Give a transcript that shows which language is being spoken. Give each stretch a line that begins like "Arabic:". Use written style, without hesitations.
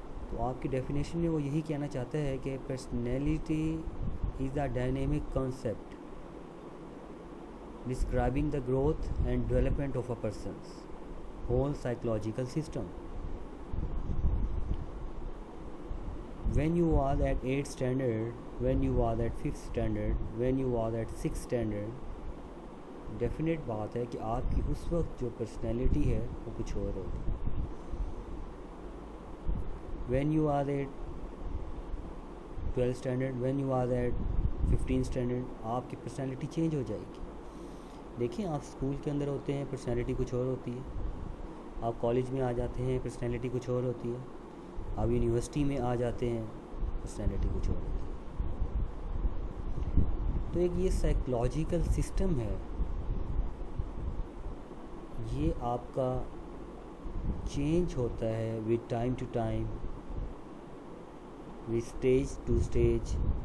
Hindi: तो आपकी डेफिनेशन में वो यही कहना चाहता है कि
English: Personality is a dynamic concept describing the growth and development of a person's whole psychological system. When you are at 8th standard, when you are at 5th standard, when you are at 6th standard,
Hindi: definite बात है कि आपकी उस वक्त जो personality है वो कुछ और होगी.
English: When you are at 12th standard, when you are at 15th standard,
Hindi: आपकी पर्सनैलिटी चेंज हो जाएगी. देखिए, आप स्कूल के अंदर होते हैं, पर्सनैलिटी कुछ और होती है. आप कॉलेज में आ जाते हैं, पर्सनैलिटी कुछ और होती है. आप यूनिवर्सिटी में आ जाते हैं, पर्सनैलिटी कुछ और होती है. तो एक ये साइकोलॉजिकल सिस्टम है, ये आपका चेंज होता है
English: With time to time, with stage to stage.